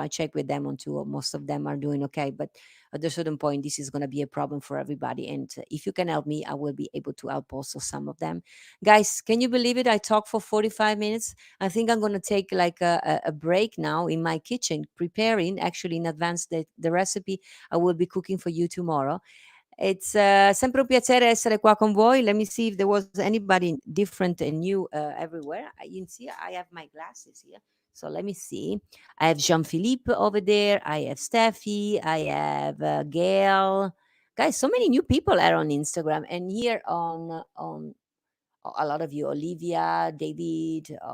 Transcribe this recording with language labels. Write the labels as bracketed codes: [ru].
[en] I check with them on too. Most of them are doing okay, but at a certain point, this is going to be a problem for everybody. And if you can help me, I will be able to help also some of them. Guys, can you believe it? I talked for 45 minutes. I think I'm going to take like a break now in my kitchen, preparing actually in advance the recipe I will be cooking for you tomorrow. It's [it] sempre un piacere essere qua con voi. [en] Let me see if there was anybody different and new everywhere. You can see I have my glasses here. So let me see. I have Jean-Philippe over there. I have Steffi. I have Gail. Guys, so many new people are on Instagram and here on a lot of you, Olivia, David.